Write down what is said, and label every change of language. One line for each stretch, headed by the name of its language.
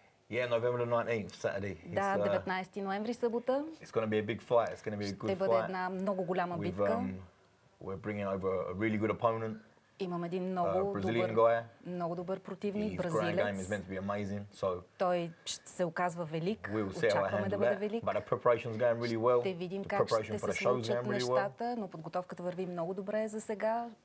English: Yeah, November the 19th, Saturday.
Bulgarian: Да, 19 ноември, събота.
English: It's going to be a big fight. It's going to be a good
Bulgarian: fight. Ще бъде една много голяма битка.
English: We're bringing over a really good opponent.
Bulgarian: Имам един много добър противник, бразилец. Той ще се оказва велик. Очакваме да бъде велик. Ще видим как ще се случат нещата, но подготовката върви много добре за сега.